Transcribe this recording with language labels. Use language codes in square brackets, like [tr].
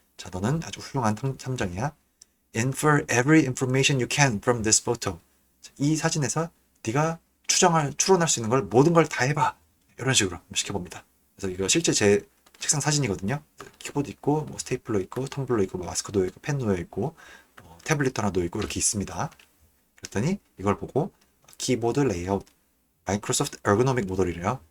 [ko] 자, 너는 아주 훌륭한 탐정이야. [en] Infer every information you can from this photo. [ko] 이 사진에서 네가 추론할 수 있는 걸 모든 걸 다 해봐. 이런 식으로 시켜봅니다. 그래서 이거 실제 제 책상 사진이거든요. 키보드 있고, 뭐 스테이플러 있고, 텀블러 있고, 뭐 마스크 놓여 있고, 펜 놓여 있고, 태블릿 하나 놓여 있고 이렇게 있습니다. 그랬더니 이걸 보고 키보드 레이아웃, 마이크로소프트 에르고노믹 모델이래요.